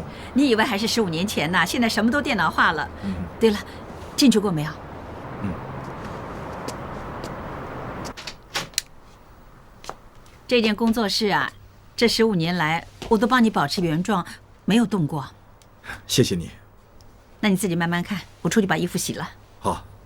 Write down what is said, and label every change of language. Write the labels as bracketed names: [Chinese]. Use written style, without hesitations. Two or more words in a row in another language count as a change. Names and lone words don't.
[Chinese] 你以為還是15年前呢？現在什麼都電腦化了。對了，進去過沒有？這間工作室啊，這15年來我都幫你保持原狀，沒有動過。謝謝你。那你自己慢慢看，我出去把衣服洗了。好。